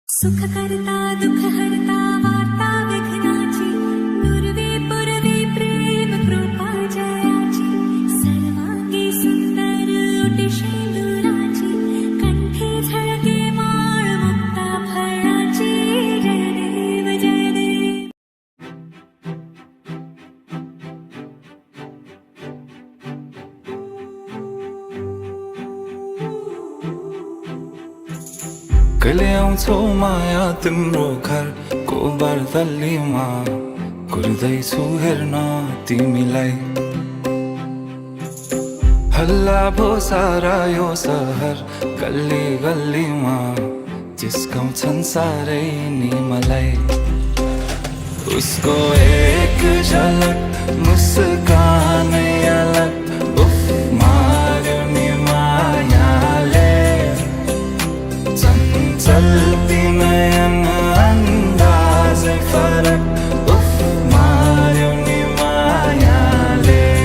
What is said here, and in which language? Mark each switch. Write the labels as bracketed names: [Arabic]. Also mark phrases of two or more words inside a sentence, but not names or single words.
[Marathi] सुख करता दुख हरता वार्ता विघ्नाची पूर्वी पूर्वी प्रेम कृपा जयाची सर्वांगी सुंदर ओटी शेंदुराची कंठी झळके माळ मुक्ता फळाची जय देव जय देव. [Nepali] कहिले आउँछौ माया तिम्रो घरको बर्दलीमा कुर्दैछु हेर्न तिमीलाई. हल्ला भो सारा यो सहर गल्ली गल्लीमा जिस्काउँछन् साह्रै नि मलाई. उसको एक झलक मुस्कानै अलग उफ मार्यो नि मायाले. [Hindi] चलती नयन अंदाज़े [Nepali] फरक उफ मार्यो नि मायाले.